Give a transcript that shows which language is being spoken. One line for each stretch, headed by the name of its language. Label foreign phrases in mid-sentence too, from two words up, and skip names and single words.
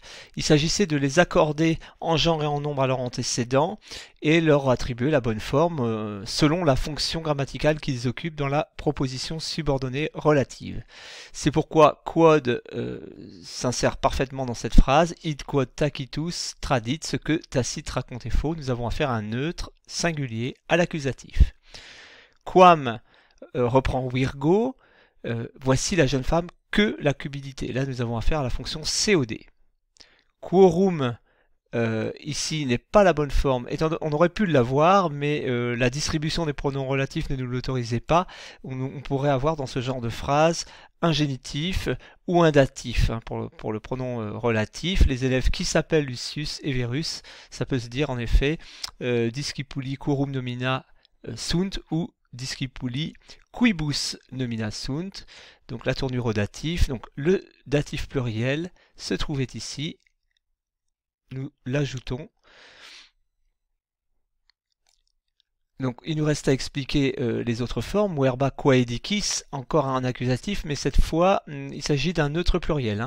French: Il s'agissait de les accorder en genre et en nombre à leur antécédent et leur attribuer la bonne forme selon la fonction grammaticale qu'ils occupent dans la proposition subordonnée relative. C'est pourquoi quod s'insère parfaitement dans cette phrase.
Latin: Id quod tacitus tradit,
French: ce que Tacite raconte est faux. Nous avons affaire à un neutre singulier à l'accusatif. Quam reprend Virgo. Voici la jeune femme que la cupidité. Là, nous avons affaire à la fonction COD. Quorum, ici, n'est pas la bonne forme. On aurait pu l'avoir, mais la distribution des pronoms relatifs ne nous l'autorisait pas. On pourrait avoir dans ce genre de phrase un génitif ou un datif pour le pronom relatif. Les élèves qui s'appellent Lucius et Verus, ça peut se dire en effet
Latin: discipuli quorum nomina sunt
French: ou
Latin: discipuli quibus nomina sunt,
French: donc la tournure au datif. Donc le datif pluriel se trouvait ici, nous l'ajoutons. Donc il nous reste à expliquer les autres formes.
Latin: Verba quaedicis,
French: encore un accusatif, mais cette fois il s'agit d'un neutre pluriel.